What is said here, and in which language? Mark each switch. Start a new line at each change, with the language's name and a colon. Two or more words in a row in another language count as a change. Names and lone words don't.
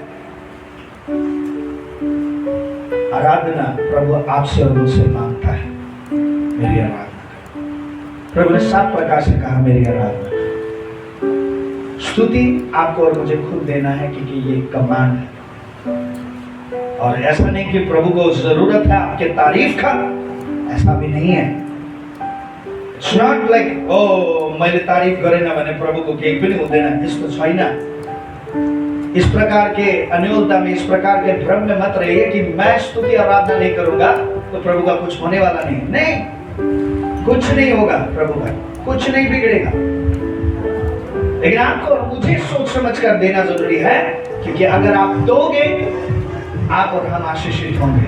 Hindi: आराधना प्रभु आपसे और मुझसे मांगता है, मेरी आराधना करो। प्रभु ने 7 प्रकार से कहा मेरी आराधना करो। स्तुति आपको और मुझे खुद देना है, क्योंकि ये कमांड है। और ऐसा नहीं कि प्रभु को जरूरत है आपके तारीफ का, ऐसा भी नहीं है।
English: It's not like,
Nepali: oh, मैले तारीफ गरेँ न भने प्रभुको केही पनि हुँदैन, यस्तो छैन।
Hindi: इस प्रकार के अन्योलता में, इस प्रकार के भ्रम में मत रहिए कि मैं स्तुति आराधना नहीं करूंगा तो प्रभु का कुछ होने वाला नहीं। नहीं, कुछ नहीं होगा प्रभु का, कुछ नहीं बिगड़ेगा। लेकिन आपको और मुझे सोच समझ कर देना जरूरी है, क्योंकि अगर आप दोगे आप और हम आशीषित होंगे।